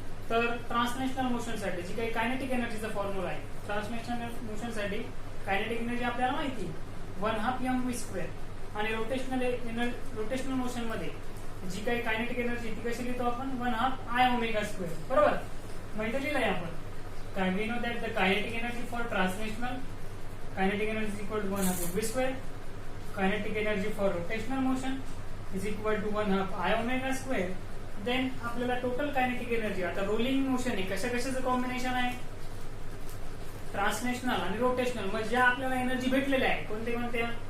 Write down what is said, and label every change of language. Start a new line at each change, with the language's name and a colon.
Marathi: तर translational motion साठी जी काही कायनेटिक एनर्जीचा फॉर्म्युला आहे, ट्रान्सलेशनल मोशन साठी कायनेटिक एनर्जी आपल्याला माहिती आहे 1/2 mv². आणि रोटेशनल मोशन मध्ये जी काही कायनेटिक एनर्जी ती कशी लिहितो आपण, 1/2 I ω². बरोबर. माहिती लिहिलंय आपण काय,
English: We know that the kinetic energy for translational kinetic energy equal to 1/2 mv². Kinetic energy for rotational motion is equal to 1/2 I ω².
Marathi: Then आपल्याला टोटल कायनेटिक एनर्जी, आता रोलिंग मोशन आहे कशाचं कॉम्बिनेशन आहे, ट्रान्सलेशनल आणि रोटेशनल. मग ज्या आपल्याला energy भेटलेल्या आहे कोणत्या